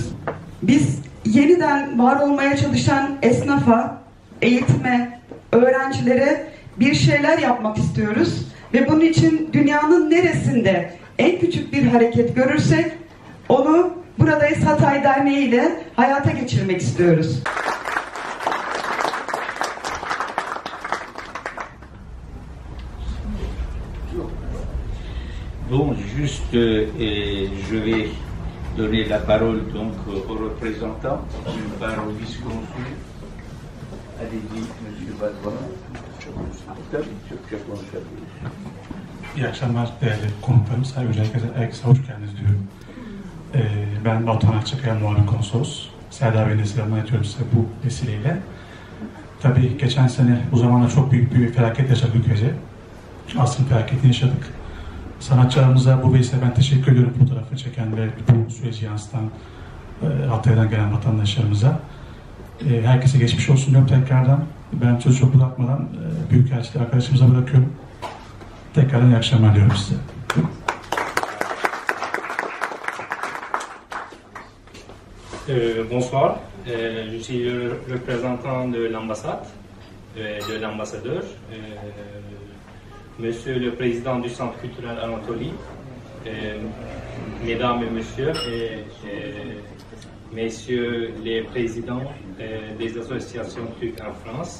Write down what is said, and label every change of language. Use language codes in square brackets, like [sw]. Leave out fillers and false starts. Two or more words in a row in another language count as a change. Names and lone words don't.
[tr] Biz yeniden var olmaya çalışan esnafa, eğitime, öğrencilere bir şeyler yapmak istiyoruz. Ve bunun için dünyanın neresinde en küçük bir hareket görürsek onu Buradayız Hatay Derneği ile hayata geçirmek istiyoruz. [fr] Bon, juste, je vais donner la parole donc aux représentants, d'une part au vice-consul. Allez-y, Monsieur Badran. [tr] İyi akşamlar değerli konuklarım. Sayın herkese hoş geldiniz diyorum. Ben Batuhan Akçakaya, muavin konsolos. Serdar Bey'le selamlar ediyorum size bu vesileyle. Tabii geçen sene bu zamanda çok büyük bir felaket yaşadık ülkece. Asrın felaketini yaşadık. Sanatçılarımıza bu vesileyle ben teşekkür ediyorum, fotoğrafı çeken ve bu süreci yansıtan Hatay'dan gelen vatandaşlarımıza. Herkese geçmiş olsun diyorum tekrardan. Ben sözü çok uzatmadan Büyükelçilik arkadaşımıza bırakıyorum. Tekrardan iyi akşamlar diyorum size. [fr] Bonsoir, je suis le représentant de l'ambassade, de l'ambassadeur, Monsieur le Président du Centre culturel Anatolie, Mesdames et Messieurs, Messieurs les Présidents des associations turques en France.